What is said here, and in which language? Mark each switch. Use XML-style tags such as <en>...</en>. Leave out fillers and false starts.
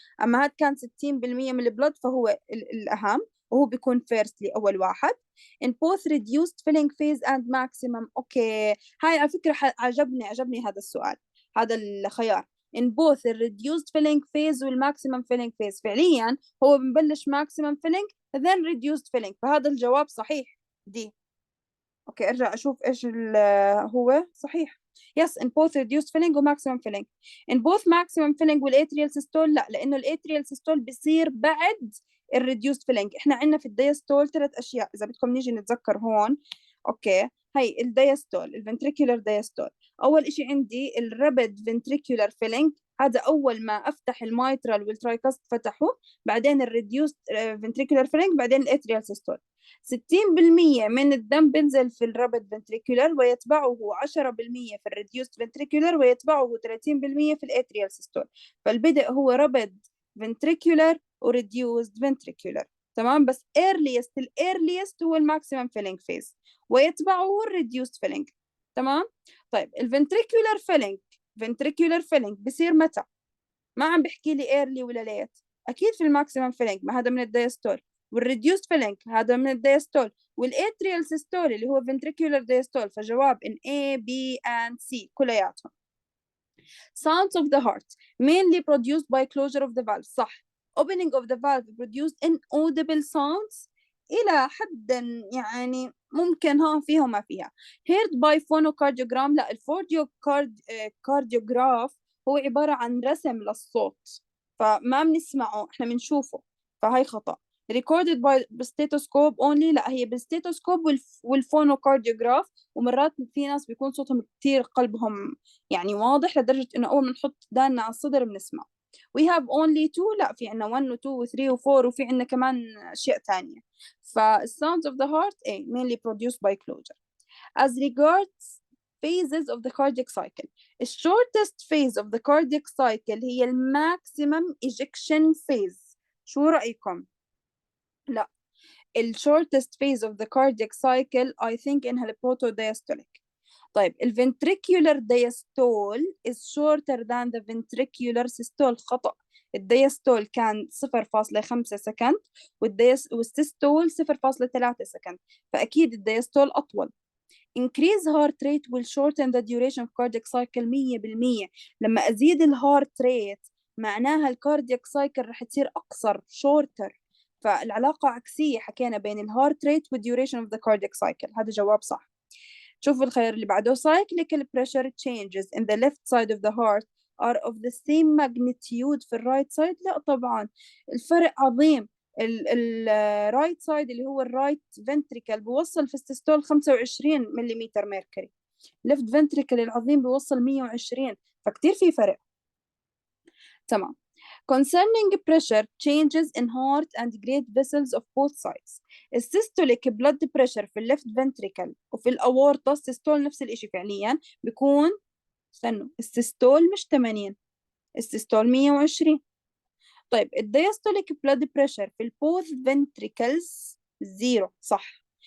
<ar>اما هاد كان 60% من البلد فهو الاهم وهو بيكون فيرستلي اول واحد.</ar> <en>in both reduced filling phase and maximum.</en> <ar>اوكي هاي على فكره عجبني هذا السؤال، هذا الخيار.</ar> <en>in both the reduced filling phase</en> <ar>والماكسيمم filling phase فعليا هو بنبلش</ar> <en>maximum filling then reduced filling،</en> <ar>فهذا الجواب صحيح دي. اوكي ارجع اشوف ايش هو صحيح.</ar> <en>yes in both reduced filling و maximum filling. in both maximum filling والatrial systole</en> <ar>لا، لانه</ar> <en>الatrial systole بصير بعد الريديوست filling.</en> <ar>احنا عندنا في الدياستول 3 اشياء اذا بدكم نيجي نتذكر هون. اوكي هي الدياستول الفنتريكولار دياستول. اول اشي عندي الرابid ventricular filling، هذا اول ما افتح الميترال والترايكاست فتحوا، بعدين الريديوست ventricular filling، بعدين الاتريال سيستول. 60% من الدم بينزل في الرابد فنتريكولار ويتبعه 10% في الريديوست فنتريكولار ويتبعه 30% في الاتريال سيستول. فالبدء هو رابد فنتريكولار وريديوست فنتريكولار، تمام؟ بس الايرليست هو الماكسيمم فيلينج فيز ويتبعه الريديوست فيلينج، تمام؟ طيب الفنتريكولار فيلينج بصير متى؟ ما عم بحكي لي ايرلي ولا ليت، اكيد في الماكسيمم فيلينج، ما هذا من الدايستول. والريديوست فيلينج هذا من الدايستول. والاتريال سيستول اللي هو ventricular diastole، فجواب in A B and C كلياتهم.</ar> <en>sounds of the heart mainly produced by closure of the valve.</en> <ar>صح.</ar> <en>opening of the valve produced inaudible sounds</en> <ar>إلى حد يعني ممكن فيها وما فيها.</ar> <en>heard by phonocardiogram.</en> <ar>لا، الفونوكارديوغراف هو عبارة عن رسم للصوت، فما بنسمعه، احنا بنشوفه، فهي خطأ.</ar> <en>recorded by stethoscope only.</en> <ar>لا، هي بالستيتوسكوب والفونوكارديوغراف، ومرات في ناس بيكون صوتهم كتير قلبهم يعني واضح لدرجة إنه أول ما نحط داننا على الصدر بنسمع.</ar> <en>we have only two.</en> <ar>لا، في عنا 1 و 2 و 3 و 4 وفي عنا كمان أشياء تانية.</ar> <en>sounds of the heart mainly produced by closure. As regards phases of the cardiac cycle, the shortest phase of the cardiac cycle هي maximum ejection phase.</en> <ar>شو رأيكم؟ لا،</ar> <en>shortest phase of the cardiac cycle I think إنها protodiastolic. طيب ventricular diastole is shorter than the ventricular systole. خطأ.</en> <ar>الديستول كان 0.5 سكند والسيستول 0.3 سكند، فأكيد الديستول أطول.</ar> <en>increase heart rate will shorten the duration of cardiac cycle. 100%.</en> <ar>لما أزيد الهارت ريت معناها الكاردياك سايكل رح تصير أقصر shorter، فالعلاقة عكسية حكينا بين الهارت ريت والduration of the cardiac cycle. هذا جواب صح. شوفوا الخير اللي بعده.</ar> <en>cyclical pressure changes in the left side of the heart are of the same magnitude</en> <ar>في الرايت سايد. لا طبعا، الفرق عظيم. الرايت سايد اللي هو الرايت فنتريكل بيوصل في السيستول 25 ملم ميركوري، ليفت فنتريكل العظيم بيوصل 120، فكتير في فرق. تمام.</ar> <en>concerning pressure changes in heart and great vessels of both sides.</en> <ar>السيستوليك blood pressure في الليفت ventricle وفي الأورطة. السيستول نفس الإشي فعليا بيكون، استنوا، السيستول مش 80، السيستول 120. طيب الديastolic blood pressure في البوث ventricles زيرو. صح.</ar>